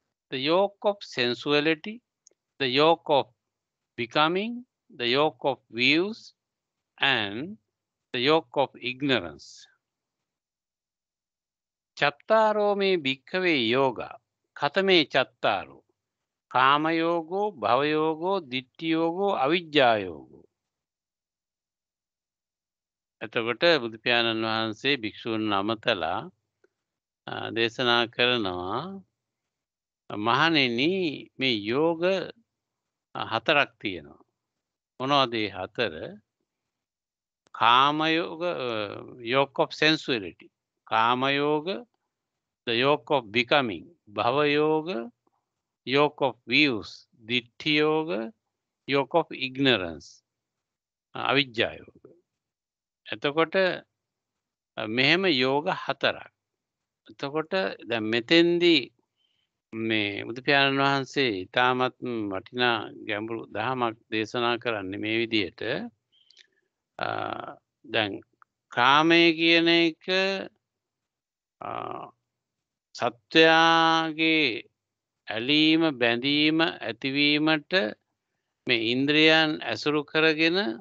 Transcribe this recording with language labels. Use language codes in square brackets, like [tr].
[en] The yoke of sensuality, the yoke of becoming, the yoke of views, and the yoke of ignorance. [pi] Chattaro me bhikkhave yoga. Khatame chattaro. Kama yogo, bhava yogo, ditthi yogo, avijja yogo. [si] එතකොට බුදු පියාණන් වහන්සේ භික්ෂූන් නමතලා දේශනා කරනවා මහණෙනි මේ යෝග හතරක් තියෙනවා. මොනවද ඒ හතර? [pi] කාම යෝග, [en] yoke of sensuality, කාම යෝග, the yoke of becoming, [pi] භව යෝග, [en] yoke of views, ditthi yoga, yoke of ignorance, [pi] අවිජ්ජා යෝග. [si] එතකොට මෙහෙම යෝග හතරක්. එතකොට දැන් මෙතෙන්දී මේ බුදු පියාණන් වහන්සේ ඊටමත් වටිනා ගැඹුරු දහමක් දේශනා කරන්නේ මේ විදිහට. දැන් කාමය කියන එක සත්වයාගේ ඇලීම බැඳීම ඇතිවීමට මේ ඉන්ද්‍රියයන් ඇසුරු කරගෙන